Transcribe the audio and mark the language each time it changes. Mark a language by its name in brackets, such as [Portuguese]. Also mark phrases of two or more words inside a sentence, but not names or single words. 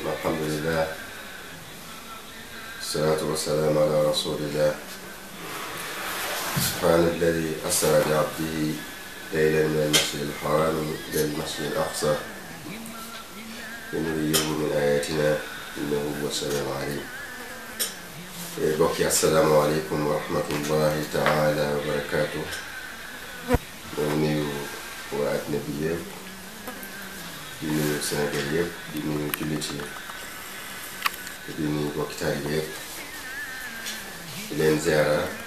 [Arabic] الحمد لله والصلاة والسلام على رسول الله. سبحان الذي أسرى بعبده ليلا من المسجد الحرام إلى المسجد الأقصى لنريه من آياتنا إنه هو السميع العليم. bokki السلام عليكم ورحمة الله تعالى وبركاته. [Wolof] moo nuyu waa àddina bi yëpp di nuyu Sénégal yëpp di nuyu jullit yi di nuyu bokki taalibe yëpp di leen ziara